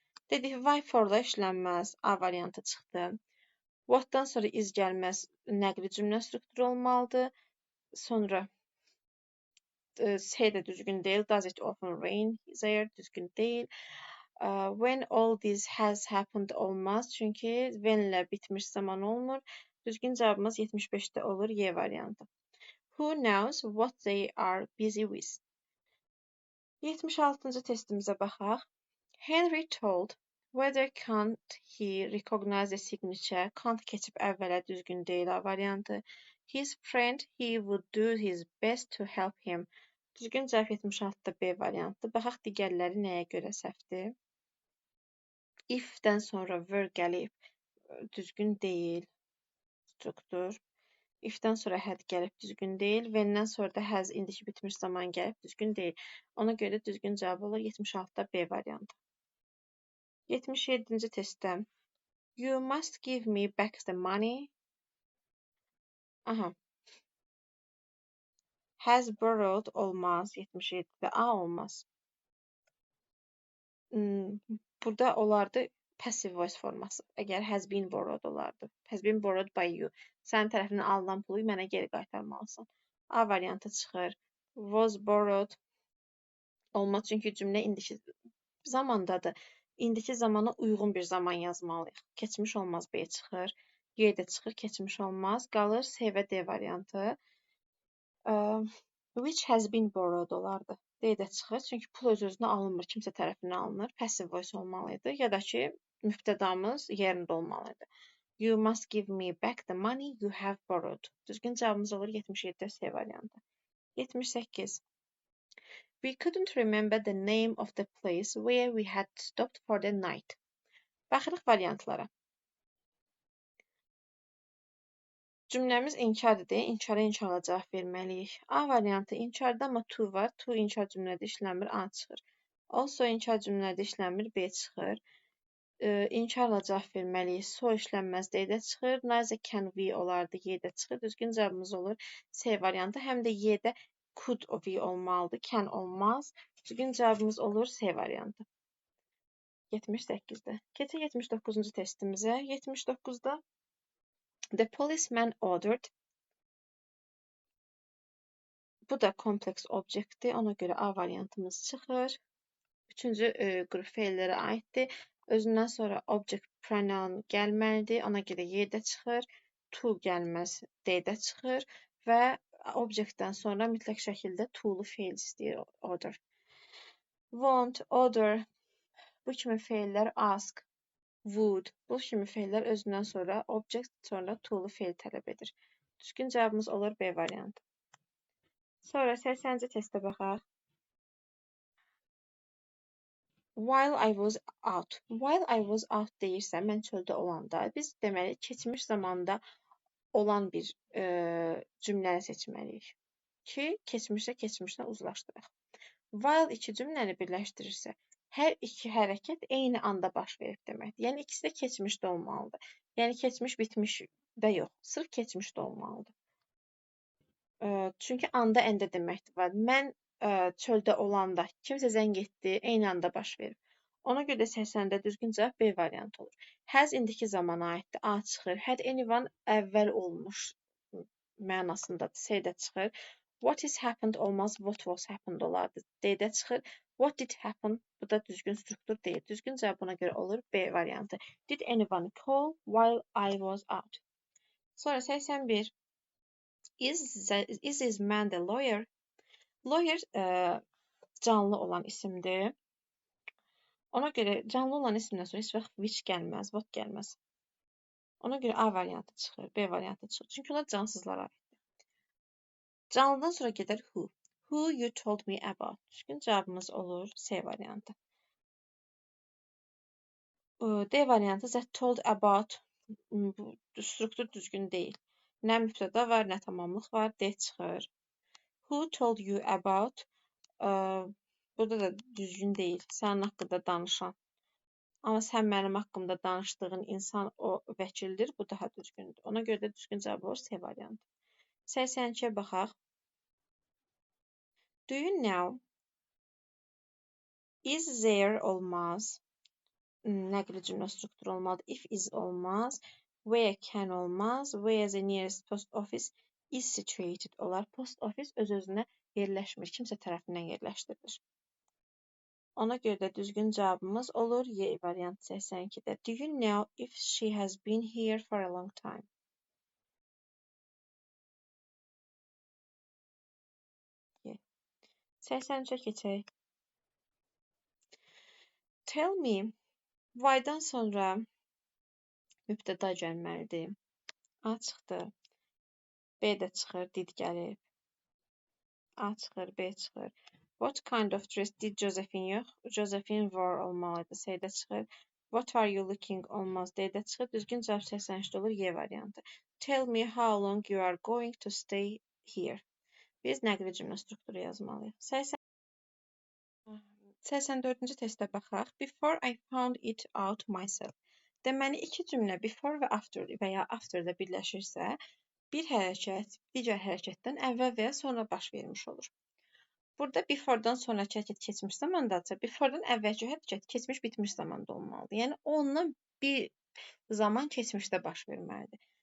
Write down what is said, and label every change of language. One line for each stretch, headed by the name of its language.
Azerbaijani: Dedik, why for-la işlənməz. A variantı çıxdı. What-dan sonra is gəlməz. Nəqli cümlə strukturu olmalıdır. Sonra C də düzgün deyil.
English: Does it often rain there?
Azerbaijani: Düzgün deyil.
English: When all this has happened olmaz.
Azerbaijani: Çünki when-lə bitmiş zaman olmur. Düzgün cavabımız 75-də olur. Y variantı.
English: Who knows what they are busy with?
Azerbaijani: 76-cı testimizə baxaq.
English: Henry told whether can't he recognize the signature?
Azerbaijani: Can't keçib əvvələ düzgün deyil variantı.
English: His friend he would do his best to help him.
Azerbaijani: Düzgün cavab 76-da B variantı. Baxaq digərləri nəyə görə səhvdir. If-dən sonra were gəlib düzgün deyil struktur. If-dən sonra had gəlib düzgün deyil. When-dən sonra da has indiki bitmiş zaman gəlib düzgün deyil. Ona görə düzgün cavab olur 76-da B variantı. 77-ci testdə.
English: You must give me back the money. Aha. Has borrowed
Azerbaijani: olmaz. 77-də A olmaz. Burada olardı passive voice forması. Əgər
English: has been borrowed
Azerbaijani: olardı.
English: Has been borrowed by you.
Azerbaijani: Sənin tərəfindən alınan pulu mənə geri qaytarmalısan. A variantı çıxır.
English: Was borrowed
Azerbaijani: olmaz. Çünki cümlə indiki zamandadır. İndiki zamana uyğun bir zaman yazmalıyıq. Keçmiş olmaz B çıxır. Y də çıxır. Keçmiş olmaz. Qalır C və D variantı.
English: Which has been borrowed
Azerbaijani: olardı. D də çıxır. Çünki pul öz-özünə alınmır. Kimsə tərəfindən alınır. Passive voice olmalıydı. Ya da ki, mübtədamız yerində olmalıydı.
English: You must give me back the money you have borrowed.
Azerbaijani: Düzgün cavabımız olur 77-də C variantı. 78.
English: We couldn't remember the name of the place where we had stopped for the night.
Azerbaijani: Baxırıq variantlara. Cümləmiz inkardır deyə inkara inkarla cavab verməliyik. A variantı inkarda, amma to var. To inkar cümlədə işləmir, A çıxır. Also inkar cümlədə işləmir, B çıxır. İnkarla cavab verməliyik. So işlənməz D-də çıxır.
English: Neither can we
Azerbaijani: olardı, Y-də çıxır. Düzgün cavabımız olur C variantı. Həm də Y-də
English: could we
Azerbaijani: olmalıdır, can olmaz. Düzgün cavabımız olur C variantı. 78-də. Keçək 79-cu testimizə. 79-da
English: the policeman ordered.
Azerbaijani: Bu da kompleks obyektdir. Ona görə A variantımız çıxır. Üçüncü qrup feillərə aiddir. Özündən sonra object pronoun gəlməlidir. Ona görə Y-də çıxır. To gəlməz D-də çıxır. Və obyektdən sonra mütləq şəkildə to-lu feil istəyir order. Want, order. Bu kimi feillər ask, would. Bu kimi feillər özündən sonra object sonra to-lu feil tələb edir. Düzgün cavabımız olur B variantı. Sonra 80-ci testə baxaq.
English: While I was out.
Azerbaijani: While I was out deyirsə, mən çöldə olanda, biz deməli keçmiş zamanda olan bir cümləni seçməliyik ki, keçmişlə keçmişlə uzlaşdıraq. While iki cümləni birləşdirirsə, hər iki hərəkət eyni anda baş verib deməkdir. Yəni ikisi də keçmişdə olmalıdır. Yəni keçmiş bitmişdə yox, sırf keçmişdə olmalıdır. Çünki anda əndə deməkdir var. Mən çöldə olanda kimsə zəng etdi, eyni anda baş verib. Ona görə 80-də düzgün cavab B variantı olur. Has indiki zamana aiddir. A çıxır.
English: Had anyone
Azerbaijani: əvvəl olmuş mənasındadır. C-də çıxır.
English: What is happened
Azerbaijani: olmaz.
English: What was happened
Azerbaijani: olardı. D-də çıxır.
English: What did happen?
Azerbaijani: Bu da düzgün struktur deyil. Düzgün cavab buna görə olur B variantı.
English: Did anyone call while I was out? Sonra 81. Is this man the lawyer?
Azerbaijani: Lawyer canlı olan isimdir. Ona görə canlı olan isimdən sonra heç vaxt which gəlməz, what gəlməz. Ona görə A variantı çıxır, B variantı çıxır. Çünki onlar cansızlara aiddir. Canlıdan sonra gedər who.
English: Who you told me about.
Azerbaijani: Düzgün cavabımız olur C variantı. D variantı
English: that told about
Azerbaijani: bu struktur düzgün deyil. Nə mübtəda var, nə tamamlıq var, D çıxır.
English: Who told you about?
Azerbaijani: Burada da düzgün deyil. Sənin haqqında danışan. Amma sən mənim haqqımda danışdığın insan o vəkildir. Bu daha düzgündür. Ona görə də düzgün cavab olur C variantı. 82-yə baxaq.
English: Do you know? Is there
Azerbaijani: olmaz. Nəqli cümlə strukturu olmalıdır.
English: If is
Azerbaijani: olmaz.
English: Where can
Azerbaijani: olmaz.
English: Where the nearest post office is situated
Azerbaijani: olar. Post office öz-özünə yerləşmir. Kimsə tərəfindən yerləşdirilir. Ona görə də düzgün cavabımız olur Y variantı 82-də.
English: Do you know if she has been here for a long time?
Azerbaijani: Y. 83-ə keçək.
English: Tell me,
Azerbaijani: why-dan sonra mübtəda gəlməlidir. A çıxdı. B də çıxır, did gəlib. A çıxır, B çıxır.
English: What kind of dress did Josephine
Azerbaijani: yox?
English: Josephine wore
Azerbaijani: olmalıdır. C-də çıxır.
English: What are you looking
Azerbaijani: olmaz. D-də çıxır. Düzgün cavab 83-də olur. Y variantı.
English: Tell me how long you are going to stay here.
Azerbaijani: Biz nəqli cümlə strukturu yazmalıyıq. 84-cü testə baxaq.
English: Before I found it out myself.
Azerbaijani: Deməli, iki cümlə before və after və ya after-da birləşirsə, bir hərəkət digər hərəkətdən əvvəl və ya sonra baş vermiş olur. Burada before-dan sonraki hərəkət keçmiş zamandadırsa, before-dan əvvəlki hərəkət keçmiş bitmiş zamanda olmalıdır. Yəni ondan bir zaman keçmişdə baş verməlidir.